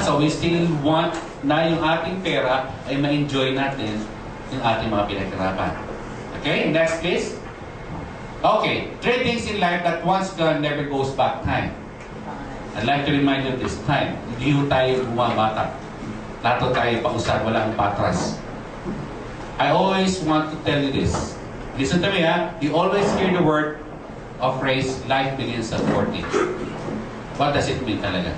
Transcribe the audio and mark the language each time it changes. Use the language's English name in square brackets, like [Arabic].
[Filipino] So we still want na yung ating pera ay ma-enjoy natin yung ating mga pinaghirapan. Okay? [English] Next please. [Filipino] Okay. [English] 3 things in life that once gone never goes back. Time. I'd like to remind you this time, [Filipino] hindi ho tayo bumabata. Lato tayo pausad, wala ang patras. [English] I always want to tell you this. Listen to me, ha? You always hear the word or phrase, life begins at 40. What does it mean talaga?